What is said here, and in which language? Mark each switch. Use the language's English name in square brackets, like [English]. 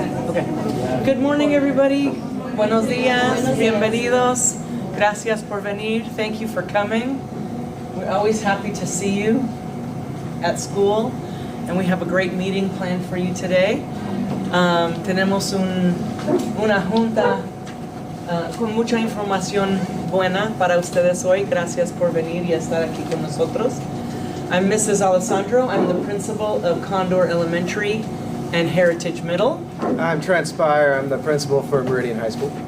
[English] Okay. Good morning, everybody. [Spanish] Buenos días. Bienvenidos. Gracias por venir. [English] Thank you for coming. We're always happy to see you at school, and we have a great meeting planned for you today. [Spanish] Tenemos una junta con mucha información buena para ustedes hoy. Gracias por venir y estar aquí con nosotros. [English] I'm Mrs. Alessandro. I'm the principal of Condor Elementary and Heritage Middle. I'm Transpire. I'm the principal for Meridian High School.